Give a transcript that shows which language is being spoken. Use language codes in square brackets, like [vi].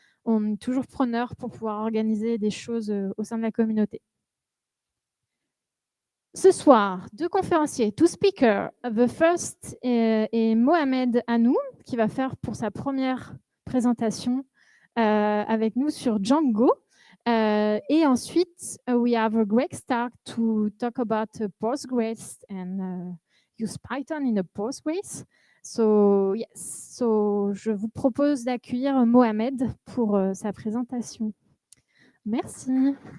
[fr] On est toujours preneurs pour pouvoir organiser des choses au sein de la communauté. Ce soir, 2 conférenciers, 2 speakers. [en] The first [fr] est Mohamed Hanou, qui va faire pour sa première présentation avec nous sur Django. Et ensuite, [en] we have Greg Stark to talk about Postgres and use Python in a Postgres. So, yes. [fr] So, je vous propose d'accueillir Mohamed pour sa présentation. Merci.